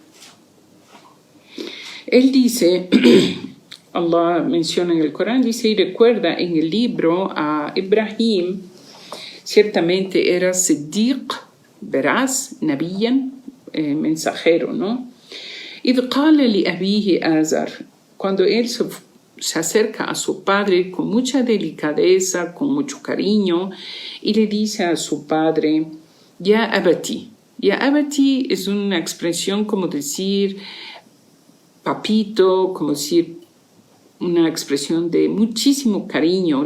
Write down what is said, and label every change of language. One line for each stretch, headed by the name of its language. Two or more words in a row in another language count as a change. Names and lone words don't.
Spanish: Él dice, Allah menciona en el Corán, dice, y recuerda en el libro a Ibrahim, ciertamente era Siddiq, veraz, nabiyan, mensajero, ¿no?
Arabic: إذ قال لأبيه
Spanish: Azar, cuando él se acerca a su padre con mucha delicadeza, con mucho cariño, y le dice a su padre,
Arabic: يا أبتِ. يا أبتِ
Spanish: es una expresión como decir papito, como decir una expresión de muchísimo cariño.